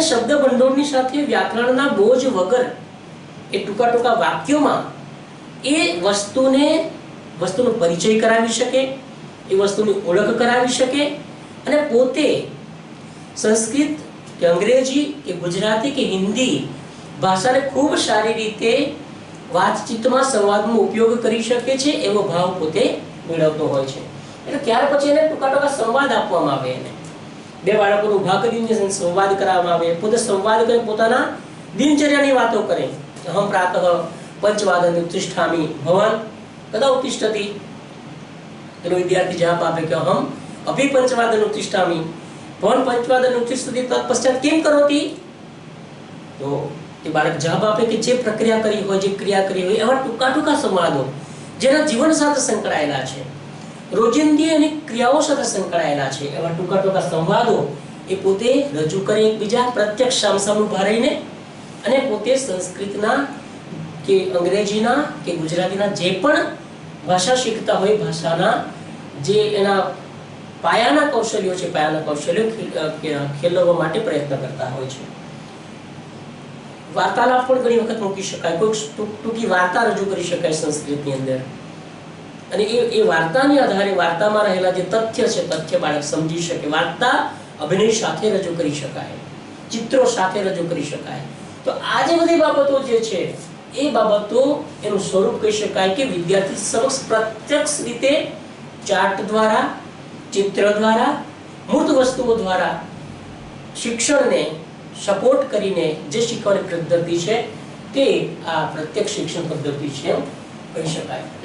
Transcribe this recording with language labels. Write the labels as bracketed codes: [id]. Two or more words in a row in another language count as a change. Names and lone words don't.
[gu] શબ્દ ભંડોળની સાથે વ્યાકરણના બોજ વગર એ ટૂંકા ટૂંકા વાક્યોમાં એ વસ્તુનો પરિચય કરાવી શકે, એ વસ્તુની ઓળખ કરાવી શકે અને પોતે સંસ્કૃત કે અંગ્રેજી કે ગુજરાતી કે હિન્દી ભાષાને ખૂબ સારી રીતે વાતચીતમાં, સંવાદમાં ઉપયોગ કરી શકે છે એવો ભાવ પોતે મેળવતો હોય છે. એટલે ત્યાર પછી એને ટૂંકા ટૂંકા સંવાદ આપવામાં આવે, એને બે બાળકોને ઊભા કરીને સંવાદ કરાવવામાં આવે, પોતે સંવાદ કરે, પોતાના દિનચર્યાની વાતો કરે. [sa] હમ પ્રાતઃ पंचवादने उत्तिष्ठामि भवान् कदा उत्तिष्ठति? [gu] તો વિદ્યાર્થી જવાબ આપે કે [sa] हम अभी पंचवादने उत्तिष्ठामि। भवान् पंचवादने उत्तिष्ठति तत्पश्चात किं करोति? [gu] तो તે બાળક જવાબ આપે કે જે પ્રક્રિયા કરી હોય, જે ક્રિયા કરી હોય એવા ટૂંકા ટૂંકા સંવાદો જેના જીવન સાથે સંકળાયેલા છે, રોજિંદી અને ક્રિયાઓ સાથે સંકળાયેલા છે, એવા ટૂંકા ટૂંકા સંવાદો એ પોતે રજૂ કરે એકબીજા પ્રત્યક્ષ સામસામે ઉભા રહીને, અને પોતે સંસ્કૃતના કે અંગ્રેજીના કે ગુજરાતીના જે પણ ભાષા શીખતા હોય, ભાષાના જે એના પાયાના કૌશલ્યો છે, પાયાના કૌશલ્યો ખેલવવા માટે પ્રયત્ન કરતા હોય છે। વાર્તાલાપ પણ ઘણી વખત મૂકી શકાય, કોઈ ટૂંકી વાર્તા રજૂ કરી શકાય સંસ્કૃતની અંદર, અને એ વાર્તાની આધારે વાર્તામાં રહેલા જે તથ્ય છે, તથ્ય બાળક સમજી શકે। વાર્તા અભિનય સાથે રજૂ કરી શકાય, ચિત્રો સાથે રજૂ કરી શકાય। તો આ જે બધી બાબતો જે છે એ બાબતો એનું સ્વરૂપ કહી શકાય કે વિદ્યાર્થી સમક્ષ પ્રત્યક્ષ રીતે ચાર્ટ દ્વારા, ચિત્ર દ્વારા, મૂર્ત વસ્તુઓ દ્વારા શિક્ષણને સપોર્ટ કરીને જે શીખવાની પદ્ધતિ છે તે આ પ્રત્યક્ષ શિક્ષણ પદ્ધતિ છે કહી શકાય।